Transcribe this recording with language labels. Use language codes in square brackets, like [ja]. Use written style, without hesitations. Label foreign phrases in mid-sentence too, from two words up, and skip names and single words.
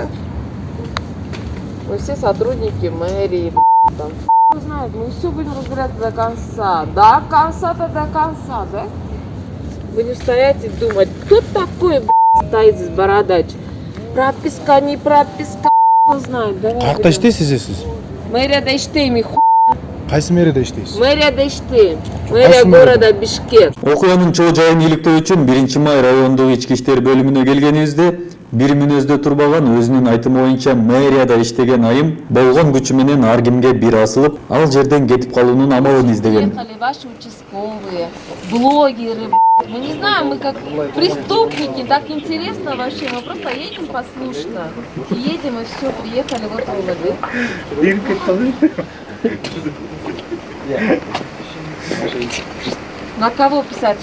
[ru] Мы все сотрудники мэрии, блядь, там. Хуй его знает, мы все будем разбираться до конца. До конца-то до конца, да? Будем стоять и думать, кто такой, блядь, стоит здесь бородач? Прописка, не прописка, кто знает. Давай. [ky] Каякта иштейсиз сиз? Мэрияда иштейм, [ru] и хуй. [ky] Кайсы мэрияда иштейсиз? Мэрияда иштейм. [ru] Мэрия города Бишкек. [ky] Окуянын чоо жайын иликтөө үчүн 1-май райондук ички иштер бөлүмүнө келгенибизде бир мүнөздө турбаган өзүнүн айтымы боюнча мэрияда иштеген айым болгон күчү менен ар кимге бир асылып, ал жерден кетип калуунун амалын издеген. [ru] Приехали ваши участковые, блогеры. Мы не знаем, мы как преступники, так интересно вообще. Мы просто едем послушно. Едем и все, приехали вот в УВД. На кого писать?